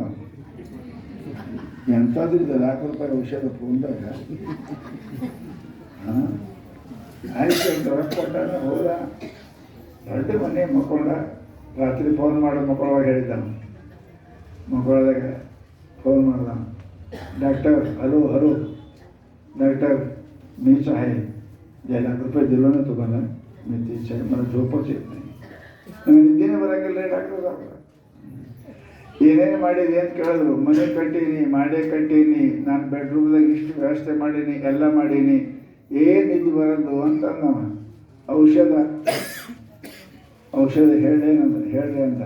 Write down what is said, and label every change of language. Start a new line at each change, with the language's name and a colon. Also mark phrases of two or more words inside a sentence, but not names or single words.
Kannada: ಎಂಥದ್ದು ಇದೆ 1 लाख ರೂಪಾಯಿ ಔಷಧ ಫೋನ್ದಾಗ? ಹಾಂ, ಆಯ್ತು ಅಂತ ರೊಕ್ಕ ಕೊಟ್ಟಾಗ ಹೋದ. ದೊಡ್ಡ ಮನೆ ಮಕ್ಕೊಂಡ. ರಾತ್ರಿ ಫೋನ್ ಮಾಡೋ ಮಕ್ಕಳವಾಗ ಹೇಳಿದ್ದ. ಮಕ್ಕಳದಾಗ ಫೋನ್ ಮಾಡ್ದ,
Marathi: डॉक्टर हलो हलो डॉक्टर मी आहे 1 लाख रुपये दिलो ना तुम्हाला, मी तीच आहे, मला झोपच येत नाही.
Kannada: ನನಗೆ ನಿದ್ದೆನೇ ಬರೋಂಗಿಲ್ಲ ಡಾಕ್ಟರ್ ಸಾಹೇಬ್ರ. ಏನೇನು ಮಾಡಿದೆ ಅಂತ ಕೇಳಿದ್ರು. ಮನೆ ಕಟ್ಟೀನಿ, ಮಾಡೇ ಕಟ್ಟೀನಿ, ನಾನು ಬೆಡ್ರೂಮ್ದಾಗ ಇಷ್ಟು ವ್ಯವಸ್ಥೆ ಮಾಡೀನಿ, ಎಲ್ಲ ಮಾಡೀನಿ, ಏನು ನಿದ್ದೆ ಬರೋದು ಅಂತಂದವ. ಔಷಧ ಹೇಳ್ರಿ ಅಂದ.